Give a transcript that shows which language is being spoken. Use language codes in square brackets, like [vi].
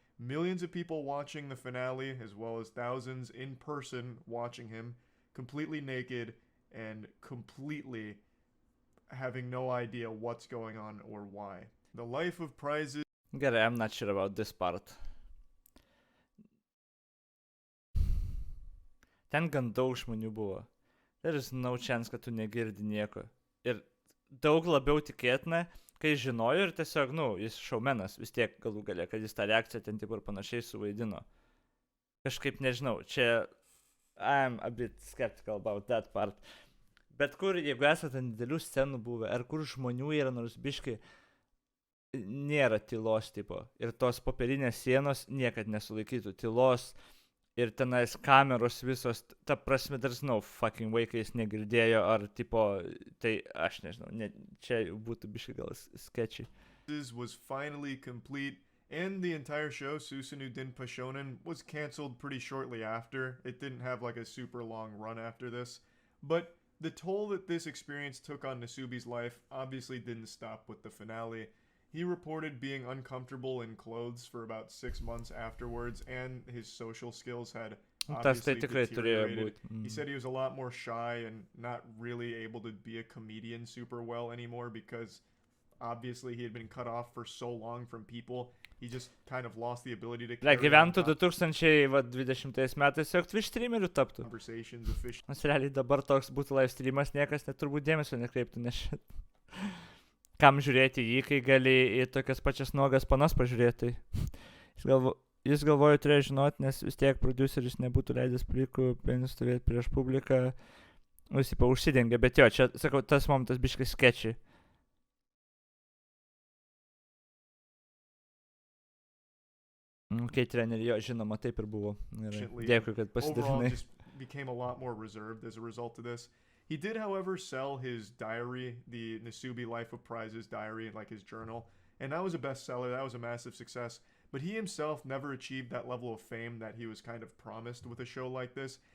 [en] Millions of people watching the finale, as well as thousands in person watching him, completely naked and completely having no idea what's going on or why. The life of prizes... Gerai, I'm not sure about this part. [lt] Ten gan daug žmonių buvo. [en] There is no chance, [lt] kad tu negirdi nieko. Ir daug labiau tikėtina, kai žinojo ir tiesiog, jis šaumenas vis tiek galų gale, kad jis tą reakciją ten taip ir panašiai suvaidino. Kažkaip nežinau, čia [en] I'm a bit skeptical about that part. [lt] Bet kur, jeigu esate ant didelių scenų buvę, ar kur žmonių yra nors biškai, nėra tylos tipo. Ir tos popierinės sienos niekad nesulaikytų tylos. Ir tenais kameros visos, ta prasme, [en] there's no fucking way, [lt] kai jis negirdėjo, ar tipo, tai aš nežinau, čia būtų biškai gal sketchy. [en] Was finally complete, and the entire show, Susunu Den Pashonen, was canceled pretty shortly after. It didn't have like a super long run after this. But the toll that this experience took on Nasubi's life obviously didn't stop with the finale. He reported being uncomfortable in clothes for about 6 months afterwards, and his social skills had obviously deteriorated. He said he was a lot more shy and not really able to be a comedian super well anymore because obviously he had been cut off for so long from people. He just kind of lost the ability to carry [lt] Gyventų 2020 metais jog Twitch streamerių taptų. [en] conversations efficiently. [lt] Nes realiai dabar toks būtų live streamas, niekas net turbūt dėmesio nekreiptų, nes šit. Kam žiūrėti jį, kai gali į tokias pačias nuogas panas pažiūrėti. Jis galvoju turėjo žinoti, nes vis tiek produceris nebūtų leidęs plikų penis stovėti prieš publiką. Visi užsidengia, bet jo, čia, sakau, tas momentas biškai sketchy. Ok, treneri, jo, žinoma, taip ir buvo. Dėkui, kad pasidalinai. [en] Just became a lot more reserved as a result of this. He did, however, sell his diary, the Nasubi Life of Prizes diary, like his journal, and that was a bestseller. That was a massive success. But he himself never achieved that level of fame that he was kind of promised with a show like this.